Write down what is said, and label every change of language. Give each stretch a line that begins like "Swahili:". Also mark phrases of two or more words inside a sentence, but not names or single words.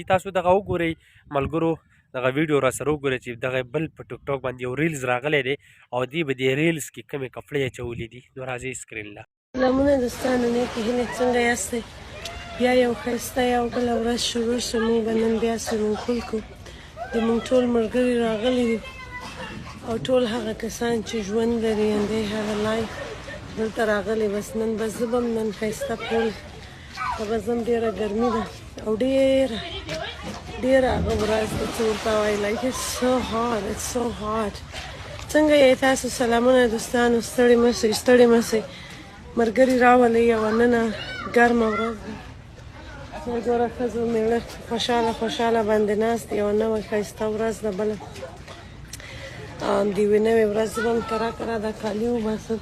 Pashto: تاسو دغه وګورئ ملګرو دغه ویډیو را سره وګورئ چې دغه بل په ټیک ټاک باندې یو ریلز راغلی دی او دې به دې ریلز کې کومې کپړې اچولي دي. نو راځئ سکرین له سلامونه دوستانو نیکې هیلې څنګه یاستئ؟ بیا یو ښایسته یو بله ورځ شروع شوه موږ به نن بیا سویمینګ پول کوو. د موږ ټول ملګري راغلي دي او ټول هغه کسان چې ژوند لري
English: and they have a life
Pashto: دلته راغلي. بس نن به زه به نن ښایسته پول ته به ځم ډېره ګرمي ده او ډېره هغه ورځ ده چې ورته وایي
English: like it's so hot.
Pashto: څنګه یې تاسو؟ سلامونه دوستانو ستړي مه شئ ملګري راولئ او نن ګرمه ورځ ده. ګوره ښځو میړه خوشحاله باندې ناست دي یوه نوې ښایسته ورځ ده بله د یوې نوې ورځ زه به هم کرا دا کالي وباسم.